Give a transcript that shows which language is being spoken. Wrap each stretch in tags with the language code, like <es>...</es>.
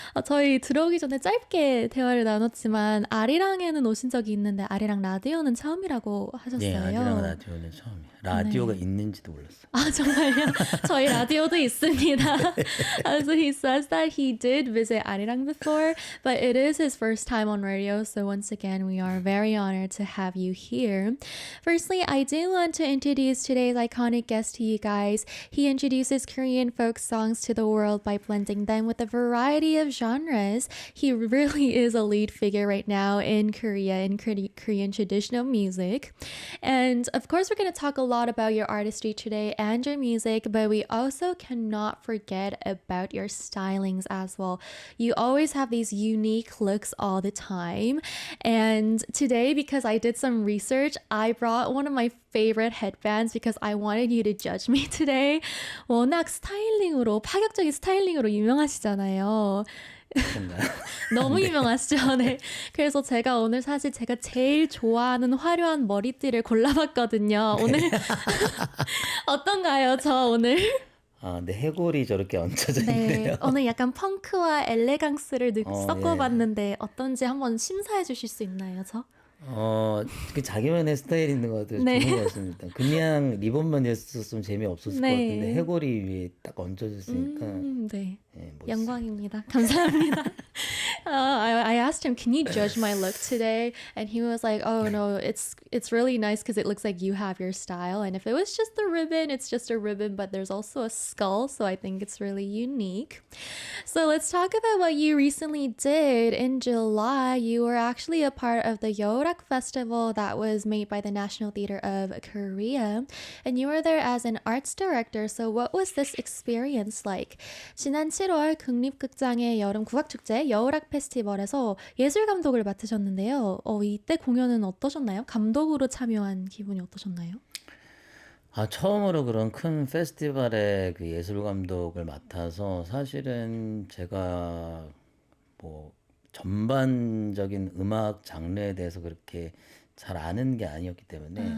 <ko>저희 들어오기 전에 짧게 대화를 나눴지만 아리랑에는 오신 적이 있는데 아리랑 라디오는 처음이라고 하셨어요. 네, 아리랑 라디오는 처음이에요. 라디오가 있는지도 몰랐어요. 아 정말요? 저희 라디오도 있습니다.</ko> <en>So he says that he did visit Arirang before, but it is his first time on radio. So once again, we are very honored to have you here. Firstly, I do want to introduce today's iconic guest to you guys. He introduces Korean folk songs to the world by blending them with a variety of genres. He really is a lead figure right now in Korea, in Korean traditional music. And of course, we're going to talk a lot about your artistry today and your music, but we also cannot forget about your stylings as well. You always have these unique looks all the time. And today, because I did some research, I brought one of my favorite headbands because I wanted you to judge me today.</en> <ko>워낙 스타일링으로, 파격적인 스타일링으로 유명하시잖아요. 너무 유명하시죠? 네. 그래서 제가 오늘 사실 제가 제일 좋아하는 화려한 머리띠를 골라봤거든요. 오늘 어떤가요? 저 오늘? 아, 근데 해골이 저렇게 얹혀져 네. 있네요. 오늘 약간 펑크와 엘레강스를 섞어봤는데 예. 어떤지 한번 심사해 주실 수 있나요, 저? 그 자기만의 스타일 있는 것 같아서 네. 좋은 것 같습니다. 그냥 리본만 했었으면 재미없었을 네. 것 같은데 해골이 위에 딱 얹혀졌으니까 네. 예, 멋있어요. 영광입니다. 감사합니다.</ko> <en>I asked him, can you judge my look today? And he was like, oh no, it's really nice because it looks like you have your style. And if it was just a ribbon, it's just a ribbon, but there's also a skull. So I think it's really unique. So let's talk about what you recently did. In July, you were actually a part of the Yeorak Festival that was made by the National Theatre of Korea. And you were there as an arts director. So what was this experience like?</en> <ko>지난 7월 국립극장의 여름 국악축제 여우락 페스티벌에서 예술 감독을 맡으셨는데요. 이때 공연은 어떠셨나요? 감독으로 참여한 기분이 어떠셨나요? 처음으로 그런 큰 페스티벌의 그 예술 감독을 맡아서 사실은 제가 뭐 전반적인 음악 장르에 대해서 그렇게 잘 아는 게 아니었기 때문에</ko>